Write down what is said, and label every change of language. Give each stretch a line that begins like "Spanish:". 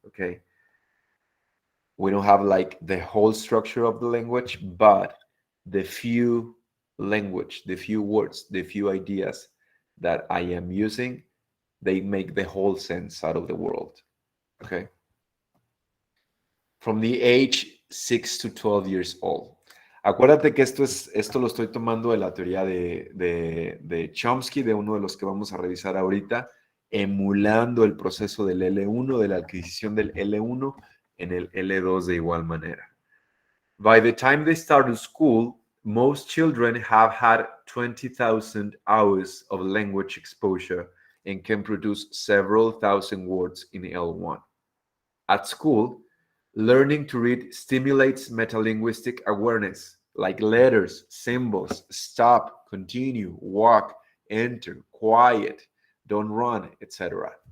English: Okay, we don't have like the whole structure of the language, but the few language, the few words, the few ideas that I am using, they make the whole sense out of the world. Okay, from the age 6 to 12 years old.
Spanish: Acuérdate que esto lo estoy tomando de la teoría de Chomsky, de uno de los que vamos a revisar ahorita, emulando el proceso del L1, de la adquisición del L1 en el L2 de igual manera.
English: By the time they start school, most children have had 20,000 hours of language exposure and can produce several thousand words in L1. At school, learning to read stimulates metalinguistic awareness, like letters, symbols, stop, continue, walk, enter, quiet, don't run, etc.